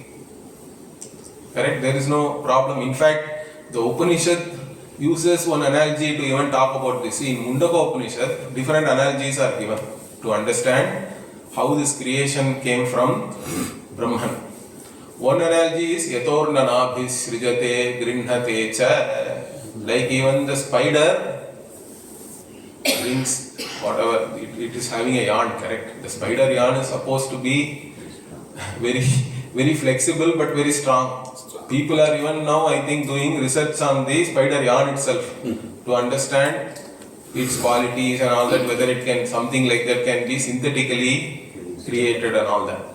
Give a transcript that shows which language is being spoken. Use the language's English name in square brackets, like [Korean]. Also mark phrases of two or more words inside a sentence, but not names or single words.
[English] Correct? There is no problem. In fact, the Upanishad uses one analogy to even talk about this. In Mundaka Upanishad, different analogies are given to understand how this creation came from Brahman. One analogy is [Sanskrit] यथोर्णनाभिः सृजते गृह्णते च. [English] Like even the spider brings whatever, it is having a yarn, correct? The spider yarn is supposed to be very flexible but very strong. People are even now, I think, doing research on the spider yarn itself to understand its qualities and all that, whether it can, something like that can be synthetically created and all that.